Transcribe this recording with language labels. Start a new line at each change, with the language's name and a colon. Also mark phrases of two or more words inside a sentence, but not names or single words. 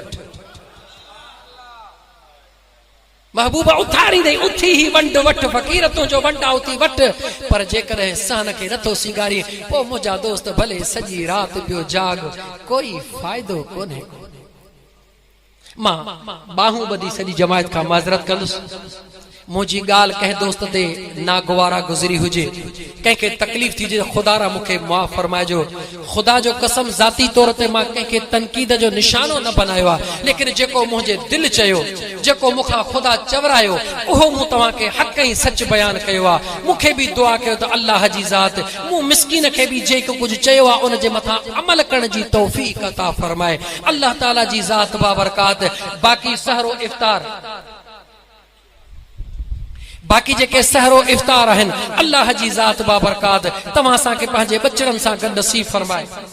Sindhi: महबूबा उथारींदे उथी ही वंड वठ फ़क़ीर तुंहिंजो वंडा उथी वठ पर जेकॾहिं सहन खे नथो सिंगारी पोइ मुंहिंजा दोस्त भले सॼी राति पियो जाग कोई फ़ाइदो कोन्हे मां बाहूं ॿधी सॼी जमायत खां माज़रत कंदुसि मुझी गाल कह दोस्त ते नागवारा गुजरी हुजे कंहिंखे तकलीफ़ थी जे खुदा रा मूंखे माफ़ फरमाइजो खुदा जो कसम ज़ाती तौर ते मां कंहिंखे तनक़ीद जो निशानो न बनायो आहे लेकिन जेको मुंहिंजे दिलि चयो जेको मूंखां खुदा चवरायो उहो मूं तव्हांखे हक़ ऐं सच बयानु कयो आहे मूंखे बि दुआ कयो त अल्लाह जी ज़ात मूं मिस्कीन खे बि जेको कुझु चयो आहे उन जे मथां अमल करण जी तौफ़ीक़ अता फरमाए अल्लाह ताला जी ज़ात बाबरकात बाक़ी सहरो इफ्तार बाकी जेके सहरो इफ्तार आहिनि अल्लाह जी ज़ात बाबरकात तव्हां असांखे पंहिंजे बचड़नि सां गॾु नसीब फरमाए